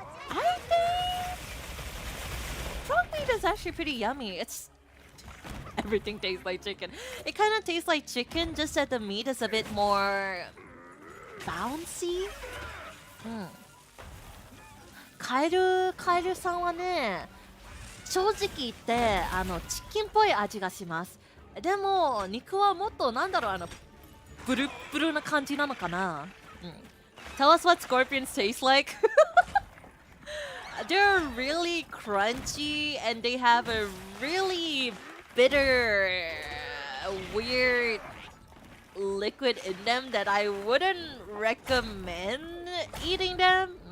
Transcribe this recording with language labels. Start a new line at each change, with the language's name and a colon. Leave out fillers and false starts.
English: I think frog meat is actually pretty yummy. It's everything tastes like chicken. It kind of tastes like chicken, just that the meat is a bit more bouncy.
Japanese: カエルさんはね、正直言ってチキンっぽい味がします。でも肉はもっとなんだろうブルッブルな感じなのかな。
English: Tell us what scorpions taste like. They're really crunchy and they have a really bitter, weird liquid in them that I wouldn't recommend eating them.